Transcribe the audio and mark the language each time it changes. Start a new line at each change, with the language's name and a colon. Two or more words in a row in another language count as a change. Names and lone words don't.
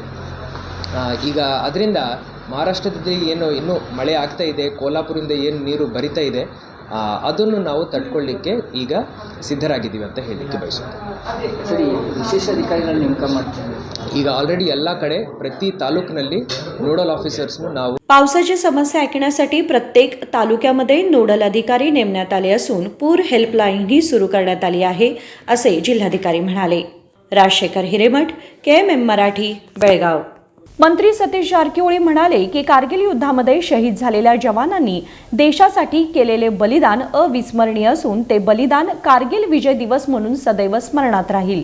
Kannada: ಈಗ ಅದರಿಂದ ಮಹಾರಾಷ್ಟ್ರದಲ್ಲಿ ಏನು ಇನ್ನೂ ಮಳೆ ಆಗ್ತಾ ಇದೆ, ಕೋಲ್ಹಾಪುರದಿಂದ ಏನು ನೀರು ಬರಿತಾ ಇದೆ, ಅದನ್ನು ನಾವು ತಡ್ಕೊಳ್ಳಿಕ್ಕೆ ಈಗ ಸಿದ್ಧರಾಗಿದ್ದೀವಿ ಅಂತ ಹೇಳಲಿಕ್ಕೆ ಬಯಸುತ್ತೇವೆ. ಸರಿ, ವಿಶೇಷ ಅಧಿಕಾರಿಗಳನ್ನ ನೇಮಕ ಮಾಡ್ತಾರೆ. ಈಗ ಆಲ್ರೆಡಿ ಎಲ್ಲ ಕಡೆ ಪ್ರತಿ ತಾಲೂಕಿನಲ್ಲಿ
English: nodal officers
Kannada: ನಾವು
Marathi: पावसाची समस्या ऐकण्यासाठी प्रत्येक तालुक्यामध्ये नोडल अधिकारी नेमण्यात आले असून पूर हेल्पलाईनही सुरू करण्यात आली आहे, असे जिल्हाधिकारी म्हणाले. राजशेखर हिरेमठ, KMM मराठी, बेळगाव. मंत्री सतीश जारकिहोळी म्हणाले की कारगिल युद्धामध्ये शहीद झालेल्या जवानांनी देशासाठी केलेले बलिदान अविस्मरणीय असून ते बलिदान कारगिल विजय दिवस म्हणून सदैव स्मरणात राहील.